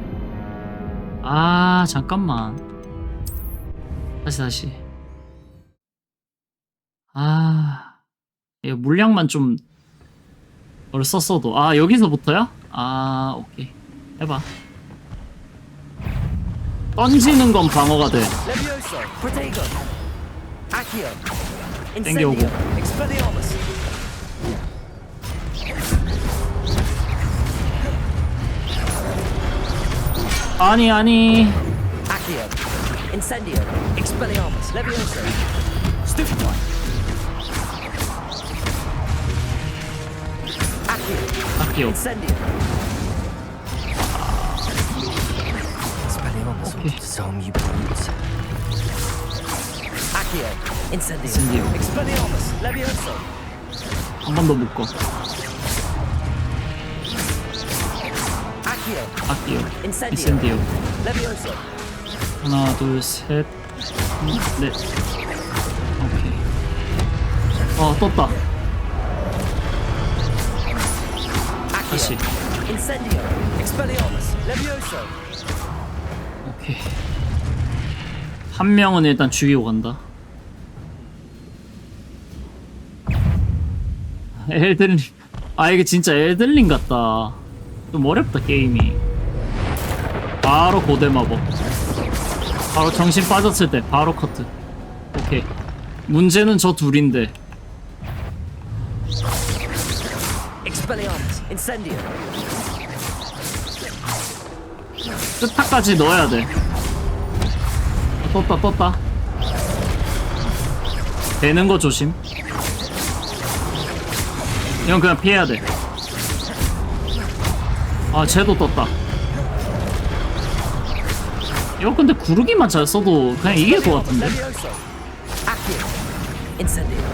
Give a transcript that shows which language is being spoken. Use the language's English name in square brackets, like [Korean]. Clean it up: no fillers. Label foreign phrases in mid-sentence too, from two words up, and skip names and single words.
[Korean] 아, 잠깐만. 다시. 아, 이거 물량만 좀 덜 썼어도. 아, 여기서부터야? 아, 오케이. 해봐. 던지는 건 방어가 돼. [English] Levioso. Protego. Accio. [Korean] 땡겨오고. [English] Incendio. Expelliarmus. [Korean] 아니. [English] Accio. Incendio. Expelliarmus. Levioso. Stupefy. Accio. Incendio. Expelliarmus. Okay. Some you brutes. Accio. Incendio. Incendio. Expelliarmus. Levioso. [Korean] 한 번 더 묶어. [English] Accio. [Korean] 인센디오. [English] Levioso. [Korean] 하나, 둘, 셋, 넷. 오케이. 떴다. 다시. [English] Incendio. Expelliarmus. Levioso. [Korean] 오케이. 한 명은 일단 죽이고 간다. 엘든링. 이게 진짜 엘든링 같다. 좀 어렵다, 게임이. 바로 고대 마법. 바로 정신 빠졌을 때 바로 커트. 오케이. 문제는 저 둘인데. [English] Expelliarmus. Incendio. [Korean] 끝타까지 넣어야 돼. 떴다. 되는 거 조심. 이건 그냥 피해야 돼. 아, 쟤도 떴다. 이거 근데 구르기만 잘 써도 그냥 이길 것 같은데. [English] Levioso. Accio. Incendio.